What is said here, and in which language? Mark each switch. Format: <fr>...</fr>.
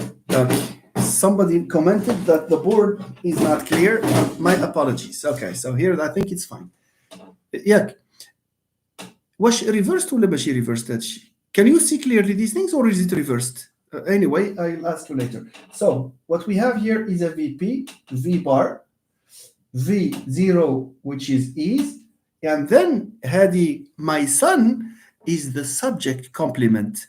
<en>Okay. Somebody commented that the board is not clear. My apologies. Okay, so here I think it's fine. Yeah.</en> <ar>واش reversed ولا ماشي reversed هادشي?</ar> <en>Can you see clearly these things, or is it reversed? Anyway, I'll ask you later. So what we have here is a VP, V bar, V0, which is, and then Hadi, my son, is the subject complement.</en>